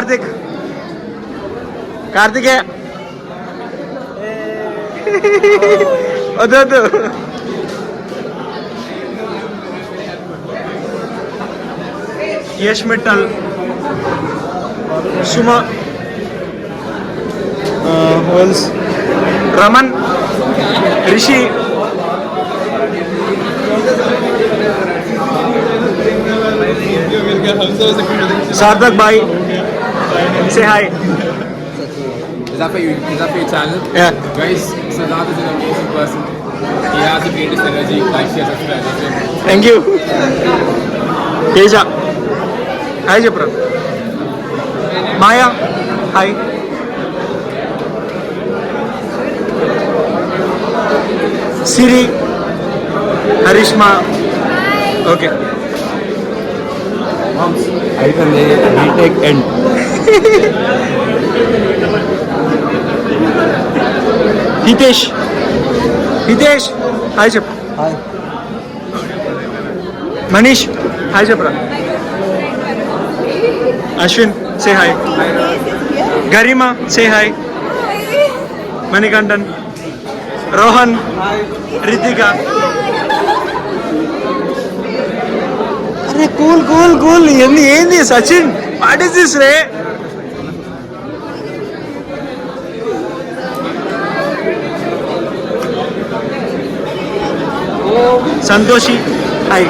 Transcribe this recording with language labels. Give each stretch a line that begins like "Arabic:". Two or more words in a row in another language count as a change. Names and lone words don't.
Telugu: కార్తికే, వద్దు యష్ మిట్టల్, సుమ, రమన్, రిషి, సార్థక్ భాయ్.
English: Say hi. Is that for your channel? Yeah. Guys, Siddharth is an amazing person. He has the greatest energy. Like, share, subscribe. Thank you. Teja. Hi, Japra. Maya. Hi. Siri. Harishma. Okay. I can retake end. Hitesh. Hi, Chap. Hi. Manish. Hi, Chapra. Ashwin. Say hi. Garima. Say hi. Manikandan. Rohan. Ritika.
Telugu: అరే కూల్ ఏంది సచిన్,
English: what is this
Telugu: రే? సంతోషి, హాయ్.